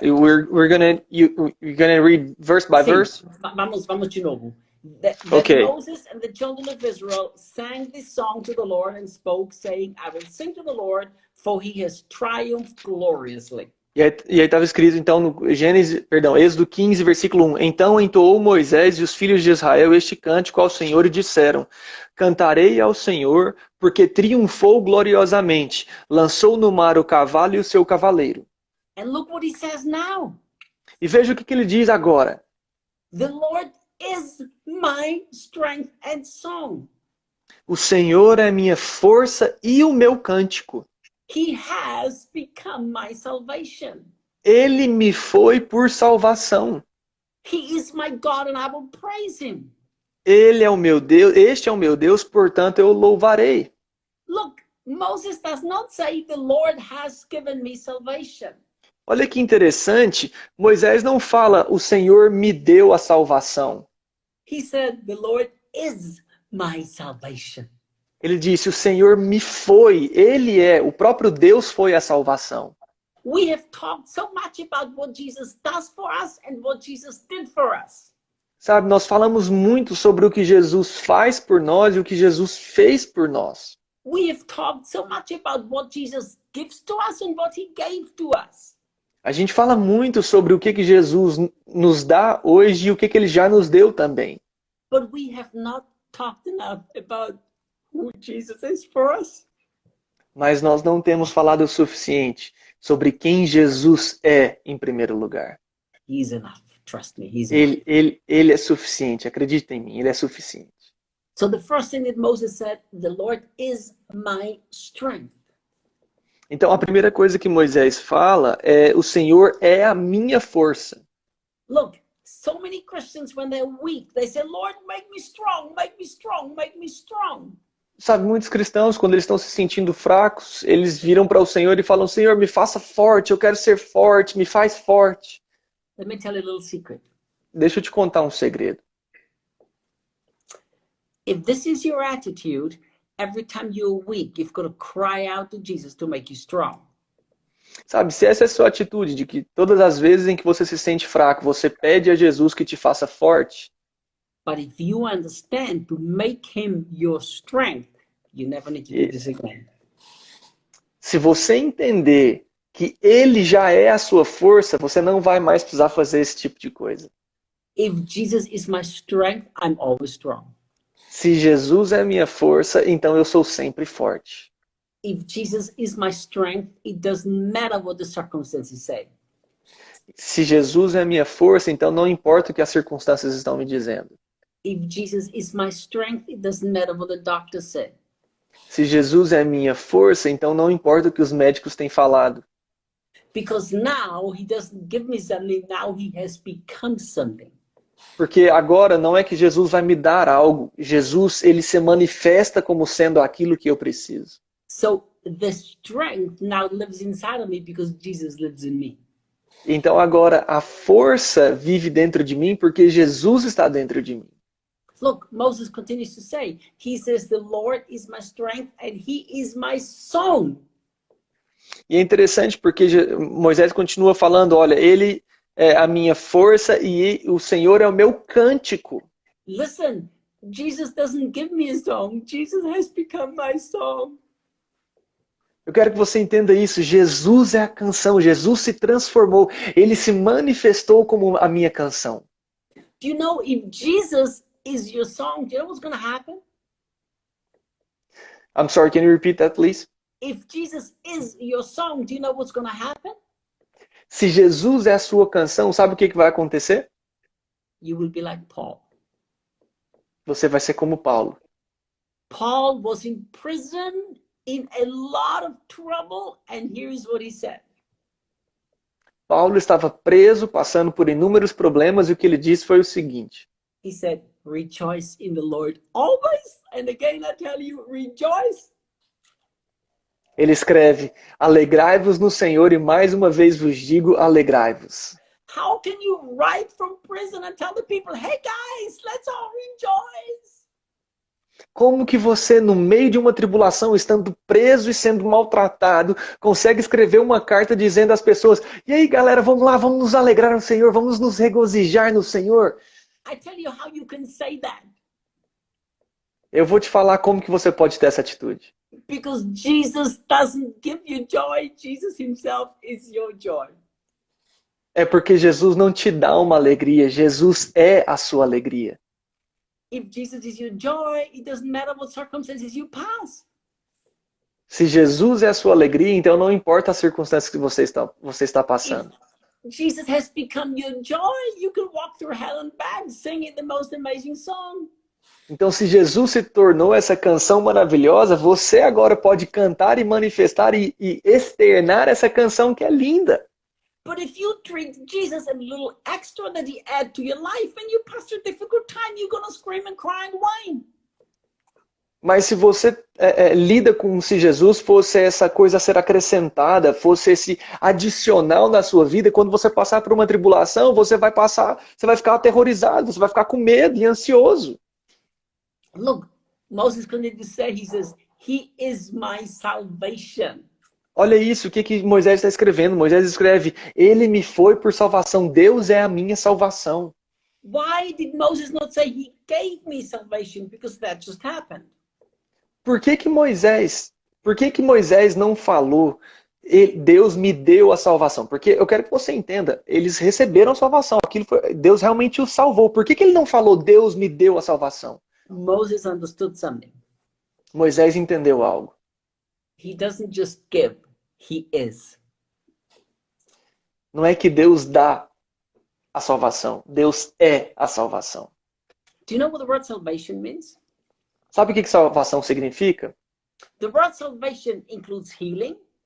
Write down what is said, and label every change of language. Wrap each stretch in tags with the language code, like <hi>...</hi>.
<en>You're gonna read verse by verse?</en> <pt>Vamos de novo.</pt> <en>Okay. Moses and the children of Israel sang this song to the Lord and spoke, saying, I will sing to the Lord, for he has triumphed gloriously.</en> <pt>E aí estava escrito, então, no Êxodo 15, versículo 1. Então entoou Moisés e os filhos de Israel este cântico ao Senhor e disseram, cantarei ao Senhor, porque triunfou gloriosamente, lançou no mar o cavalo e o seu cavaleiro.</pt> <en>And look what he says now.</en> <pt>E veja o que ele diz agora.</pt> <en>The Lord is my strength and song.</en> <pt>O Senhor é minha força e o meu cântico.</pt> <en>He has become my salvation.</en> <pt>Ele me foi por salvação.</pt> <en>He is my God and I will praise him.</en> <pt>Ele é o meu Deus, este é o meu Deus, portanto eu o louvarei.</pt> <en>Look, Moses does not say the Lord has given me salvation.</en> <pt>Olha que interessante, Moisés não fala o Senhor me deu a salvação.</pt> <en>He said the Lord is my salvation.</en> <pt>Ele disse, o Senhor me foi, o próprio Deus foi a salvação.</pt> <en>We have talked so much about what Jesus does for us and what Jesus did for us.</en> <pt>Sabe, nós falamos muito sobre o que Jesus faz por nós e o que Jesus fez por nós.</pt> <en>We have talked so much about what Jesus gives to us and what he gave to us.</en> <pt>A gente fala muito sobre o que Jesus nos dá hoje e o que ele já nos deu também.</pt> <en>But we have not talked enough about who Jesus is for us.</en> <pt>Mas nós não temos falado o suficiente sobre quem Jesus é em primeiro lugar.</pt> <en>He's enough. Trust me, he's enough.</en> <pt>Ele é suficiente, acredita em mim, ele é suficiente.</pt> <en>So the first thing that Moses said, the Lord is my strength.</en> <pt>Então a primeira coisa que Moisés fala é, o Senhor é a minha força.</pt> <en>Look, so many Christians when they're weak, they say, Lord, make me strong, make me strong, make me strong.</en> <pt>Sabe, muitos cristãos, quando eles estão se sentindo fracos, eles viram para o Senhor e falam, Senhor, me faça forte, eu quero ser forte, me faz forte.</pt> <en>Let me tell you a little secret.</en> <pt>Deixa eu te contar um segredo.</pt> <en>If this is your attitude, every time you're weak, you've got to cry out to Jesus to make you strong.</en> <pt>Sabe, se essa é a sua atitude, de que todas as vezes em que você se sente fraco, você pede a Jesus que te faça forte.</pt> <en>But if you understand to make him your strength, you never need to do this again.</en> <pt>Se você entender que ele já é a sua força, você não vai mais precisar fazer esse tipo de coisa.</pt> <en>If Jesus is my strength, I'm always strong.</en> <pt>Se Jesus é a minha força, então eu sou sempre forte.</pt> <en>If Jesus is my strength, it doesn't matter what the circumstances say.</en> <pt>Se Jesus é a minha força, então não importa o que as circunstâncias estão me dizendo.</pt> <en>If Jesus is my strength, it doesn't matter what the doctor said.</en> <pt>Se Jesus é a minha força, então não importa o que os médicos têm falado.</pt> <en>Because now he doesn't give me something, now he has become something.</en> <pt>Porque agora não é que Jesus vai me dar algo. Jesus, ele se manifesta como sendo aquilo que eu preciso.</pt> <en>So the strength now lives inside of me because Jesus lives in me.</en> <pt>Então agora a força vive dentro de mim porque Jesus está dentro de mim.</pt> <en>Look, Moses continues to say, he says, the Lord is my strength and he is my song.</en> <pt>E é interessante porque Moisés continua falando, olha, ele é a minha força e o Senhor é o meu cântico.</pt> <en>Listen, Jesus doesn't give me a song. Jesus has become my song.</en> <pt>Eu quero que você entenda isso. Jesus é a canção. Jesus se transformou. Ele se manifestou como a minha canção.</pt> <en>Do you know if Jesus is your song, do you know what's going to happen? I'm sorry, can you repeat that, please? If Jesus is your song, do you know what's going to happen?</en> <pt>Se Jesus é a sua canção, sabe o que vai acontecer?</pt> <en>You will be like Paul.</en> <pt>Você vai ser como Paulo.</pt> <en>Paul was in prison, in a lot of trouble, and here's what he said.</en> <pt>Paulo estava preso, passando por inúmeros problemas, e o que ele disse foi o seguinte.</pt> <en>He said, rejoice in the Lord always. And again, I tell you, rejoice.</en> <pt>Ele escreve, alegrai-vos no Senhor, e mais uma vez vos digo, alegrai-vos.</pt> <en>How can you write from prison and tell the people, hey guys, let's all rejoice?</en> <pt>Como que você, no meio de uma tribulação, estando preso e sendo maltratado, consegue escrever uma carta dizendo às pessoas, e aí galera, vamos lá, vamos nos alegrar no Senhor, vamos nos regozijar no Senhor?</pt> <en>I tell you how you can say that.</en> <pt>Eu vou te falar como que você pode ter essa atitude.</pt> <en>Because Jesus doesn't give you joy, Jesus himself is your joy.</en> <pt>É porque Jesus não te dá uma alegria, Jesus é a sua alegria.</pt> <en>If Jesus is your joy, it doesn't matter what circumstances you pass.</en> <pt>Se Jesus é a sua alegria, então não importa as circunstâncias que você está passando.</pt> <en>If Jesus has become your joy, you can walk through hell and back singing the most amazing song.</en> <pt>Então, se Jesus se tornou essa canção maravilhosa, você agora pode cantar e manifestar e externar essa canção que é linda.</pt> <en>But if you treat Jesus a little extra that he add to your life, when you pass through a difficult time, you're going to scream and cry and whine.</en> <pt>Mas se você lida como se Jesus fosse essa coisa a ser acrescentada, fosse esse adicional na sua vida, quando você passar por uma tribulação, você vai ficar aterrorizado, você vai ficar com medo e ansioso.</pt> <en>Look, Moses continued to say, he says, he is my salvation.</en> <pt>Olha isso, o que Moisés está escrevendo? Moisés escreve, ele me foi por salvação, Deus é a minha salvação.</pt> <en>Why did Moses not say he gave me salvation? Because that just happened.</en> <pt>Por que Moisés não falou, Deus me deu a salvação? Porque eu quero que você entenda, eles receberam a salvação, Deus realmente os salvou. Por que ele não falou, Deus me deu a salvação?</pt> <en>Moses understood something.</en> <pt>Moisés entendeu algo.</pt> <en>He doesn't just give, he is.</en> <pt>Não é que Deus dá a salvação, Deus é a salvação.</pt> <en>Do you know what the word salvation means?</en> <pt>Sabe o que salvação significa?</pt> <en>The word salvation includes healing.</en>